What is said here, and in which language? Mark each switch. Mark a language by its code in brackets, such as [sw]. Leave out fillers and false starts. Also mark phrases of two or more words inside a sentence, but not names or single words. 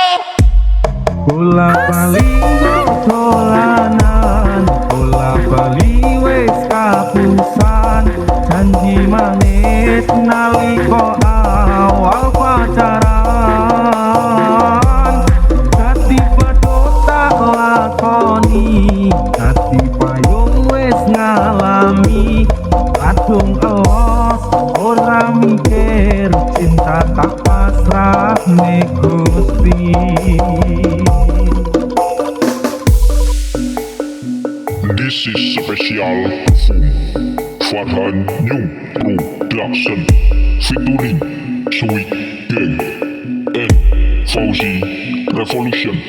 [jv] Bola bali dolanan, bola bali wis kapusan, janji manis nalika awal pacaran. Dadi padha tak lakoni, dadi payung wis ngalami, kadung elos ora mikir, cinta tak pasrah ning Gusti. [en] This is special perform Farhan New Production featuring Sweet Gang and Fauzi Revolution.